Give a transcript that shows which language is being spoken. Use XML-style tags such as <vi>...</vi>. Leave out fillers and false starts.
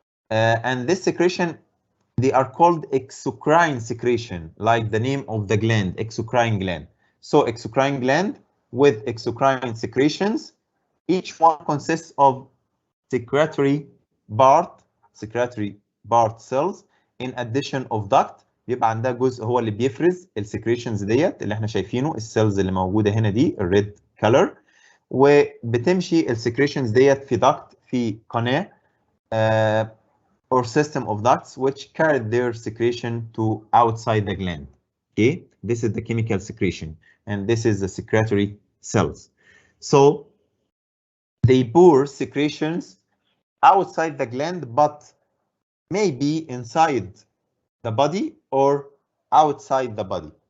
<en>And this secretion, they are called exocrine secretion, like the name of the gland, exocrine gland. So exocrine gland with exocrine secretions, each one consists of secretory part cells in addition of duct.</en> <ar>بيبقى عندها جزء هو اللي بيفرز السكريشنز ديت اللي احنا شايفينه، السيلز اللي موجوده هنا دي الريد كلر، وبتمشي السكريشنز ديت في duct في قناه</ar> <en>or system of ducts which carry their secretion to outside the gland. Okay, this is the chemical secretion and this is the secretory cells. So they pour secretions outside the gland but maybe inside the body or outside the body.</en>